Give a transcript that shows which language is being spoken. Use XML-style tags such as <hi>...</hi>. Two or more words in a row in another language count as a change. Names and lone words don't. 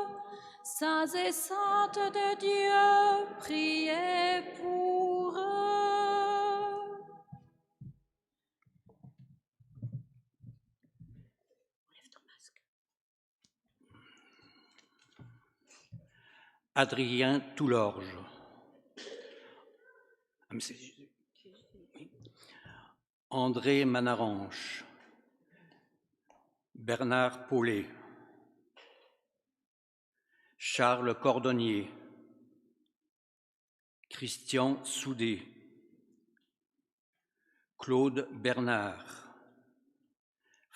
<fr>Saints et saintes de Dieu, priez pour eux. Adrien Toulorge. André Manaranche. Bernard Paulet. Charles Cordonnier. Christian Soudé. Claude Bernard.</fr>